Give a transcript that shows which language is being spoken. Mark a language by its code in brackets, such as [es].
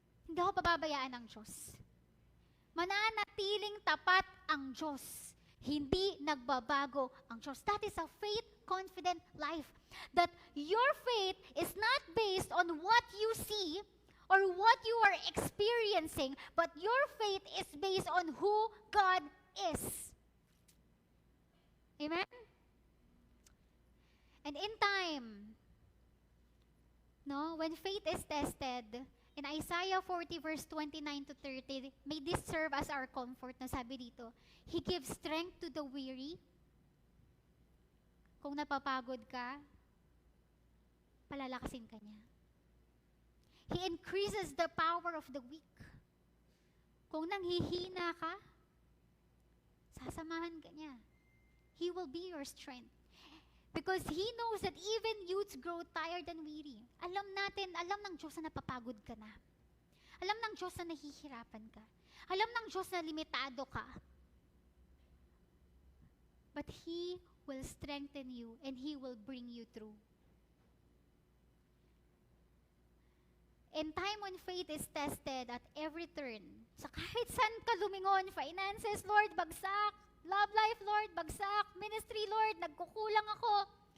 [tl] Hindi ako pababayaan ng Diyos. Mananatiling tapat ang Diyos. Hindi nagbabago ang Diyos. [en] That is a faith-confident life. That your faith is not based on what you see or what you are experiencing, but your faith is based on who God is. Amen? And in time, no, when faith is tested, in Isaiah 40 verse 29 to 30, may this serve as our comfort [tl] na sabi dito, [en] He gives strength to the weary. [tl] Kung napapagod ka, palalakasin ka niya. [en] He increases the power of the weak. [tl] Kung nanghihina ka, sasamahan ka niya. [en] He will be your strength. Because He knows that even youths grow tired and weary. [tl] Alam ng Diyos na napapagod ka na. Alam ng Diyos na nahihirapan ka. Alam ng Diyos na limitado ka. [en] But He will strengthen you and He will bring you through. In time when faith is tested at every turn, [tl] sa kahit saan ka lumingon, [en] finances, Lord, bagsak. [tl] Love life, Lord, bagsak. Ministry, Lord, nagkukulang ako.